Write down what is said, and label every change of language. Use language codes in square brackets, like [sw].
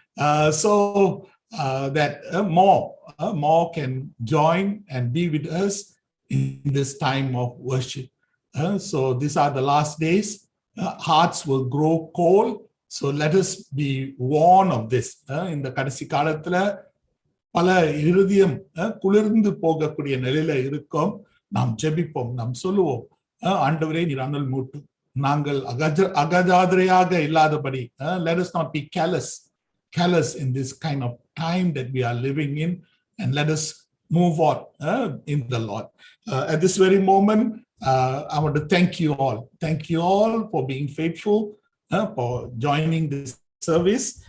[en] So that more can join and be with us in this time of worship. So these are the last days. Hearts will grow cold. So let us be warned of this. In the [ta] கடைசி காலத்துல பல இருதயம் குளிர்ந்து போகக்கூடிய நிலையில இருக்கும். நாம் ஜெபிப்போம், நாம் சொல்லுவோம், ஆண்டவரே நீர் அனல் மூட்டும், நாங்கள் அகஜாதிரையாக இல்லாதபடி. [en] Let us not be callous in this kind of time that we are living in, and let us move on in the Lord. At this very moment, I want to thank you all. Thank you all for being faithful, for joining this service.